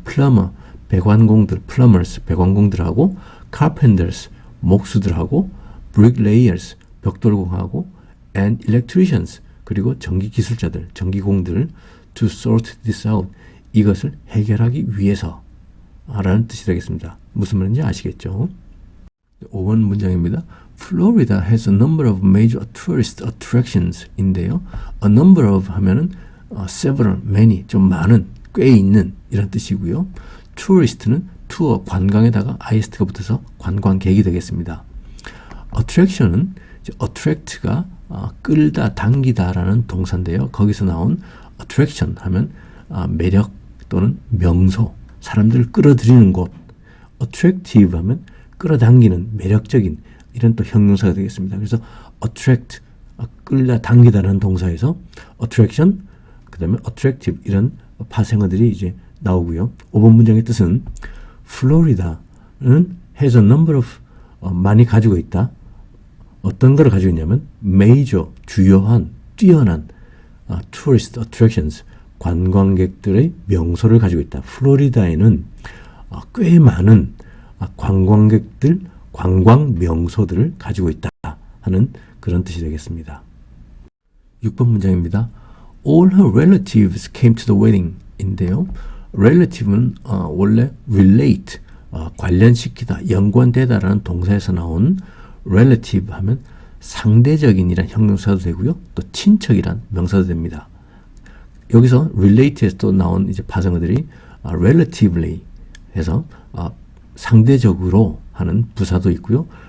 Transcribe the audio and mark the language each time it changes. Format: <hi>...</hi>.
<ko>plumber, 배관공들, plumbers, 배관공들하고 carpenters, 목수들하고 bricklayers, 벽돌공하고</ko> <en>and electricians,</en> <ko>그리고 전기기술자들, 전기공들</ko> <en>to sort this out,</en> <ko>이것을 해결하기 위해서 라는 뜻이 되겠습니다. 무슨 말인지 아시겠죠? 5번 문장입니다.</ko> <en>Florida has a number of major tourist attractions</en> <ko>인데요. A number of 하면은 several, many, 좀 많은, 꽤 있는 이런 뜻이고요. tourist는 투어, 관광에다가 ist가 붙어서 관광객이 되겠습니다. attraction은 attract가 끌다, 당기다라는 동사인데요. 거기서 나온 attraction 하면 매력 또는 명소, 사람들을 끌어들이는 곳, attractive 하면 끌어당기는, 매력적인 이런 또 형용사가 되겠습니다. 그래서 attract, 끌다 당기다라는 동사에서 attraction, 그 다음에 attractive 이런 파생어들이 이제 나오고요. 5번 문장의 뜻은 Florida는</ko> <en>has a number of,</en> <ko>많이 가지고 있다. 어떤 걸 가지고 있냐면 major, 주요한, 뛰어난 tourist attractions, 관광객들의 명소를 가지고 있다. 플로리다에는 꽤 많은 관광객들, 관광 명소들을 가지고 있다 하는 그런 뜻이 되겠습니다. 6번 문장입니다.</ko> <en>All her relatives came to the wedding</en> <ko>인데요. relative는 원래 relate, 관련시키다, 연관되다라는 동사에서 나온 relative 하면 상대적인이란 형용사도 되고요. 또 친척이란 명사도 됩니다. 여기서 relate에서 또 나온 이제 파생어들이 relatively 해서 상대적으로 하는 부사도 있고요.</ko>